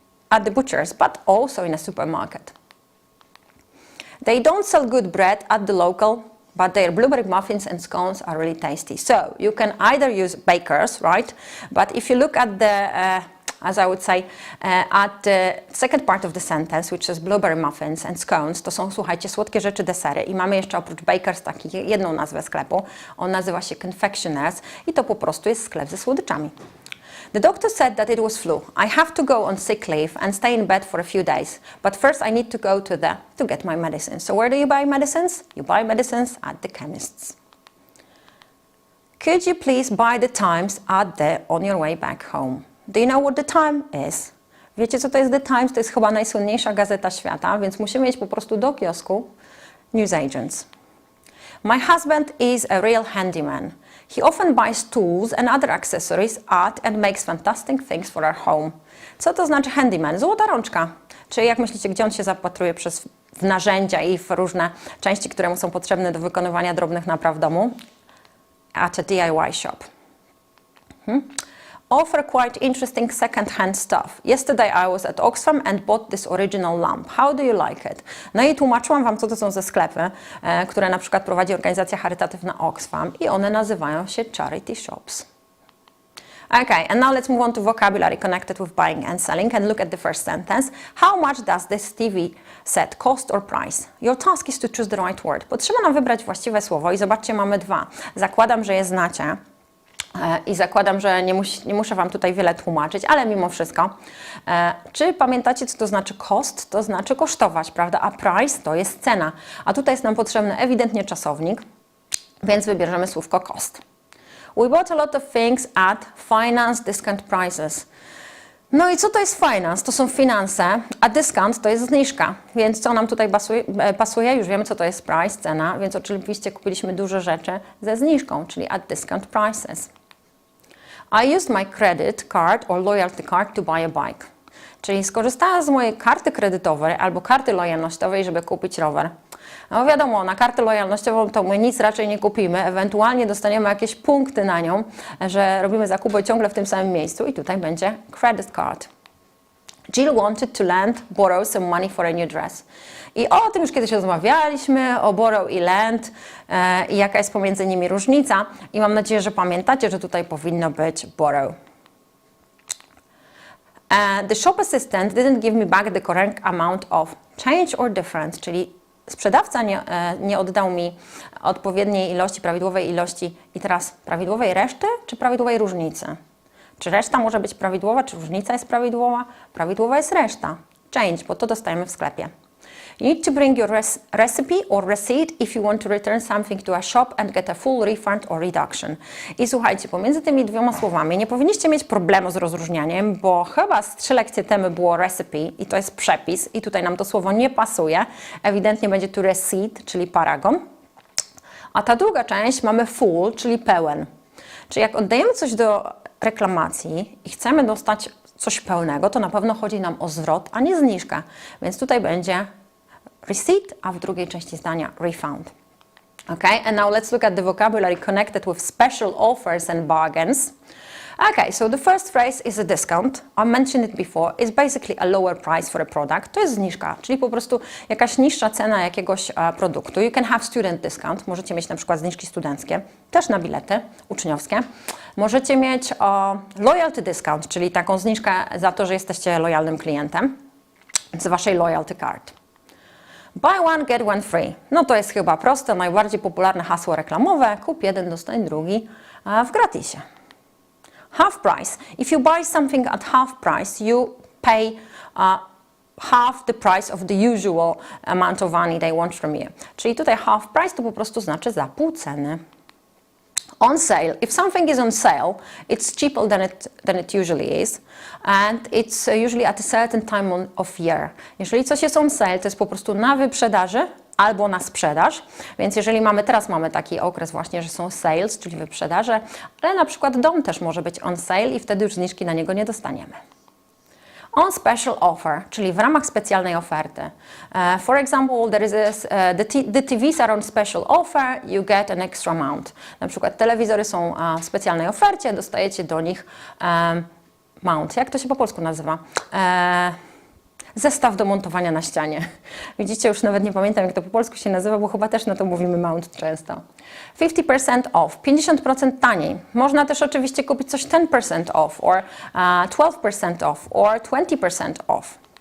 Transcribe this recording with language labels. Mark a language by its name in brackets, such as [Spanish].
[English] At the butcher's, but also in a supermarket. They don't sell good bread at the local, but their blueberry muffins and scones are really tasty. So you can either use bakers, right? But if you look at the, as I would say, at the second part of the sentence, which is blueberry muffins and scones, [Polish] to są, słuchajcie, słodkie rzeczy, desery. I mamy jeszcze oprócz bakers jedną nazwę sklepu. On nazywa się confectioners i to po prostu jest sklep ze słodyczami. [English] The doctor said that it was flu. I have to go on sick leave and stay in bed for a few days. But first I need to go to get my medicine. So where do you buy medicines? You buy medicines at the chemist's. Could you please buy the Times on your way back home? Do you know what the time is? [Polish] Wiecie, co to jest The Times? To jest chyba najsłynniejsza gazeta świata, więc musimy iść po prostu do kiosku newsagents. [English] My husband is a real handyman. He often buys tools and other accessories and makes fantastic things for our home. [Polish] Co to znaczy handyman? Złota rączka. Czyli jak myślicie, gdzie on się zapatruje w narzędzia i w różne części, które mu są potrzebne do wykonywania drobnych napraw w domu? [English] at a DIY shop. Offer quite interesting second-hand stuff. Yesterday I was at Oxfam and bought this original lamp. How do you like it? [Polish] No i tłumaczyłam Wam, co to są za sklepy, które na przykład prowadzi organizacja charytatywna Oxfam i one nazywają się charity shops. [English] Okay, and now let's move on to vocabulary connected with buying and selling and look at the first sentence. How much does this TV set cost or price? Your task is to choose the right word. [Polish] Potrzeba nam wybrać właściwe słowo i zobaczcie, mamy dwa. Zakładam, że je znacie. I zakładam, że nie muszę Wam tutaj wiele tłumaczyć, ale mimo wszystko. Czy pamiętacie, co to znaczy cost? To znaczy kosztować, prawda? A price to jest cena. A tutaj jest nam potrzebny ewidentnie czasownik, więc wybierzemy słówko cost. [English] We bought a lot of things at finance discount prices. [Polish] No i co to jest finance? To są finanse, a discount to jest zniżka. Więc co nam tutaj pasuje? Już wiemy, co to jest price, cena, więc oczywiście kupiliśmy dużo rzeczy ze zniżką, czyli [English] at discount prices. I used my credit card or loyalty card to buy a bike. [Polish] Czyli skorzystałam z mojej karty kredytowej albo karty lojalnościowej, żeby kupić rower. No wiadomo, na kartę lojalnościową to my nic raczej nie kupimy, ewentualnie dostaniemy jakieś punkty na nią, że robimy zakupy ciągle w tym samym miejscu i tutaj będzie credit card. [English] Jill wanted to borrow some money for a new dress. [Polish] I o tym już kiedyś rozmawialiśmy, o borrow i lend i jaka jest pomiędzy nimi różnica. I mam nadzieję, że pamiętacie, że tutaj powinno być borrow. [English] The shop assistant didn't give me back the correct amount of change or difference, [Polish] czyli sprzedawca nie oddał mi odpowiedniej ilości, prawidłowej ilości i teraz prawidłowej reszty czy prawidłowej różnicy? Czy reszta może być prawidłowa, czy różnica jest prawidłowa? Prawidłowa jest reszta. Change, bo to dostajemy w sklepie. [English] You need to bring your recipe or receipt if you want to return something to a shop and get a full refund or reduction. [Polish] I słuchajcie, pomiędzy tymi dwoma słowami nie powinniście mieć problemu z rozróżnianiem, bo chyba z 3 lekcje temu było recipe i to jest przepis i tutaj nam to słowo nie pasuje. Ewidentnie będzie tu receipt, czyli paragon. A ta druga część mamy full, czyli pełen. Czyli jak oddajemy coś do reklamacji i chcemy dostać coś pełnego, to na pewno chodzi nam o zwrot, a nie zniżkę. Więc tutaj będzie receipt, a w drugiej części zdania refund. [English] Okay, and now let's look at the vocabulary connected with special offers and bargains. Okay, so the first phrase is a discount. I mentioned it before. It's basically a lower price for a product. [Polish] To jest zniżka, czyli po prostu jakaś niższa cena jakiegoś produktu. [English] You can have student discount. [Polish] Możecie mieć na przykład zniżki studenckie, też na bilety uczniowskie. Możecie mieć loyalty discount, czyli taką zniżkę za to, że jesteście lojalnym klientem z waszej loyalty card. [English] Buy one, get one free. [Polish] No to jest chyba proste, najbardziej popularne hasło reklamowe. Kup jeden, dostań drugi w gratisie. [English] Half price. If you buy something at half price, you pay half the price of the usual amount of money they want from you. [Polish] Czyli tutaj half price to po prostu znaczy za pół ceny. [English] On sale. If something is on sale, it's cheaper than it usually is, and it's usually at a certain time of year. [Polish] Jeżeli coś jest on sale, to jest po prostu na wyprzedaży albo na sprzedaż, więc jeżeli teraz mamy taki okres właśnie, że są sales, czyli wyprzedaże, ale na przykład dom też może być on sale i wtedy już zniżki na niego nie dostaniemy. [English] On special offer, [Polish] czyli w ramach specjalnej oferty. [English] For example, the TVs are on special offer, you get an extra amount. [Polish] Na przykład telewizory są w specjalnej ofercie, dostajecie do nich mount. Jak to się po polsku nazywa? Zestaw do montowania na ścianie. Widzicie, już nawet nie pamiętam, jak to po polsku się nazywa, bo chyba też na to mówimy mount często. [English] 50% off, [Polish] 50% taniej. Można też oczywiście kupić coś [English] 10% off, or 12% off, or 20% off.